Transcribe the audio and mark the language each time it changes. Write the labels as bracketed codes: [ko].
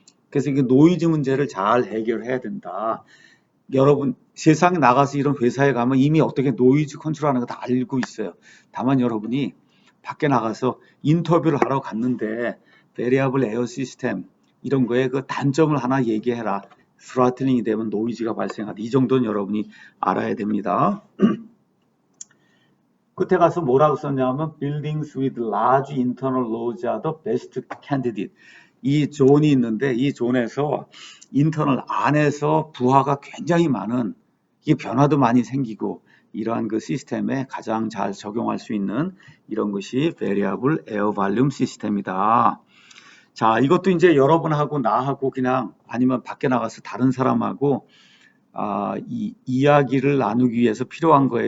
[ko] 그래서 이 노이즈 문제를 잘 해결해야 된다. 여러분 세상에 나가서 이런 회사에 가면 이미 어떻게 노이즈 컨트롤하는 거 다 알고 있어요. 다만 여러분이 밖에 나가서 인터뷰를 하러 갔는데 베리어블 에어 시스템 이런 거에 그 단점을 하나 얘기해라. 스로틀링이 되면 노이즈가 발생하다. 이 정도는 여러분이 알아야 됩니다. 끝에 가서 뭐라고 썼냐면 [en] Buildings with large internal loads are the best candidate. [ko] 이 존이 있는데 이 존에서 인터널 안에서 부하가 굉장히 많은 이게 변화도 많이 생기고 이러한 그 시스템에 가장 잘 적용할 수 있는 이런 것이 Variable Air Volume 시스템이다. 자, 이것도 이제 여러분하고 나하고 그냥 아니면 밖에 나가서 다른 사람하고 이 이야기를 나누기 위해서 필요한 거예요.